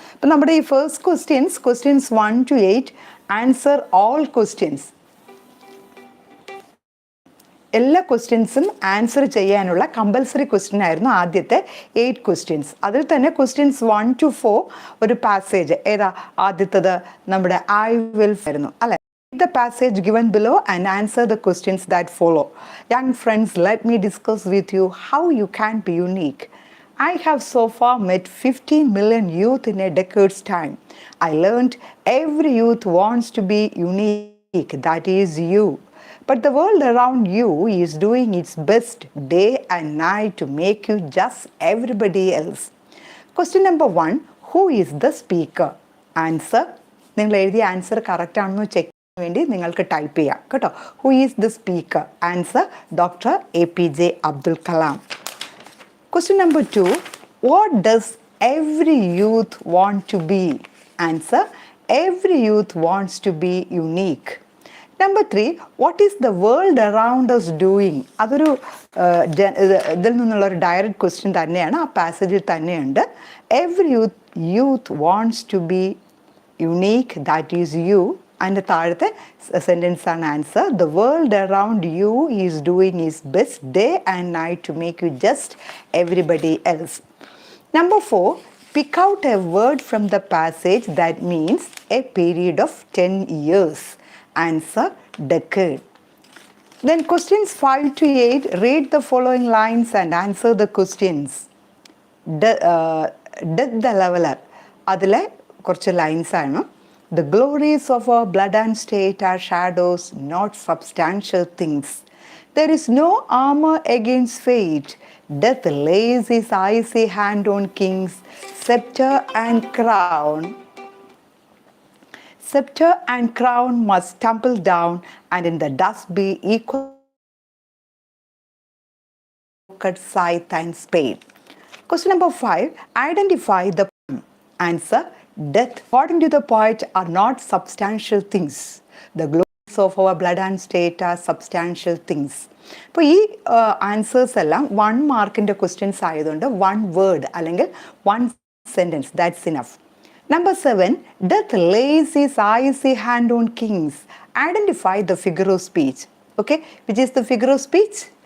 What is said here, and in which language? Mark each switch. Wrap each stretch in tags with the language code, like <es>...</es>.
<ml>അപ്പം നമ്മുടെ ഈ</ml> <en>First questions 1 to 8, answer all questions.</en> <ml>എല്ലാ ക്വസ്റ്റ്യൻസും ആൻസർ ചെയ്യാനുള്ള കമ്പൽസറി ക്വസ്റ്റ്യൻ ആയിരുന്നു ആദ്യത്തെ 8 ക്വസ്റ്റ്യൻസ്. അതിൽ തന്നെ ക്വസ്റ്റ്യൻസ് 1 to 4 ഒരു പാസേജ്, ഏതാ ആദ്യത്തത്, നമ്മുടെ ഐ വിൽ ആയിരുന്നു അല്ലെ.</ml> <en>The passage given below and answer the questions that follow. Young friends, let me discuss with you how you can be unique. I have so far met 15 million youth in a decade's time. I learned every youth wants to be unique, that is you. But the world around you is doing its best day and night to make you just everybody else. Question number 1, who is the speaker?</en> <ml>Answer, നിങ്ങൾ എഴുതിയ answer correct ആണെന്ന് check വേണ്ടി നിങ്ങൾക്ക് type ചെയ്യാം കേട്ടോ.</ml> <en>Who is the speaker? Answer, doctor APJ Abdul Kalam. Question number 2, what does every youth want to be? Answer, every youth wants to be unique. Number 3, what is the world around us doing?</en> <ml>അതൊരു ഇതിൽ നിന്നുള്ളൊരു direct question തന്നെയാണ്, ആ പാസേജിൽ തന്നെയുണ്ട്.</ml> <en>Every youth wants to be unique, that is you.</en> <ml>അതിൻ്റെ താഴത്തെ sentence ആണ് answer.</ml> <en>The world around you is doing its best day and night to make you just everybody else. Number 4, pick out a word from the passage that means a period of 10 years. Answer, decade. Then questions 5 to 8, read the following lines and answer the questions. Death the leveler,</en> <ml>അതിലെ കുറച്ച് lines ആണ്.</ml> <en>The glories of our blood and state are shadows, not substantial things. There is no armor against fate. Death lays his icy hand on kings, scepter and crown. Scepter and crown must tumble down, and in the dust be equal scythe and spade. Question number 5, identify the answer. Death, according to the poet, are not substantial things. The glories of our blood and state are substantial things.</en> <ml>അപ്പോൾ ഈ answers എല്ലാം 1 മാർക്കിൻ്റെ questions ആയതുകൊണ്ട് 1 word അല്ലെങ്കിൽ 1 sentence,</ml> <en>That's enough. Number 7, death lays his icy hand on kings. Identify the figure of speech. Okay, which is the figure of speech?</en>